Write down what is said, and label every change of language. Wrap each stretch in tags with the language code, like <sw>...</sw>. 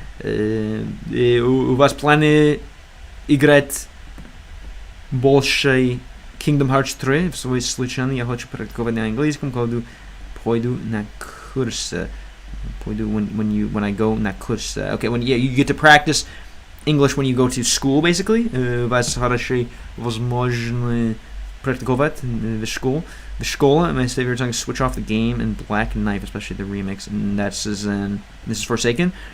<ru>У вас планы играть больше Kingdom Hearts 3 в свой случай? Я хочу практиковать на английском, когда пойду на курсы.</ru> <en>When I go</en> <ru>на курсы.</ru> <en>Okay, you get to practice English when you go to school, basically.</en> <ru>У вас хорошая возможность практиковать в школе.</ru> <en>My favorite song is Switch Off the Game and Black Knife, especially the remix, and this is Forsaken.</en>